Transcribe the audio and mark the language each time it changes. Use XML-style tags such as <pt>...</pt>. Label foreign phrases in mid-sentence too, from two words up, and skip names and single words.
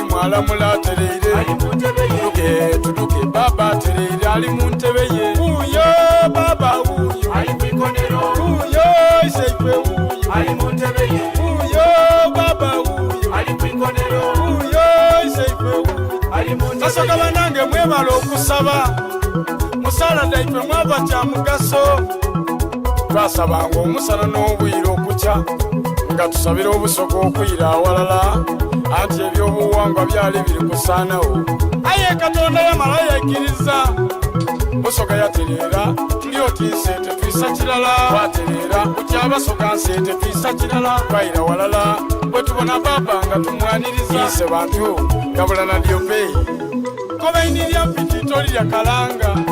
<xog>mwalamula atereire tudoge baba atereire ali muntebe ye uyo baba uyo ali kwikonero uyo iseife uyo ali muntebe ye uyo baba uyo ali kwikonero uyo iseife uyo ali muntebe ye sasa banange mwebala okusaba musala daife mwava kya mugaso twasabanga omusana n'obwire okukya nga tusabira obusogo okwira awalala anti ebyobuwangwa byali biri kusaanawo aye katonda yamala yaikiriza busoga yatereera tuli oti nsente twisa kirala twatereera kutya basoga nsente twisa kirala twayira walala bwe tubona baba nga tumwaniriza ise bantu gabula nadyo peyi kobaini lya mpitito lirya kalanga</xog>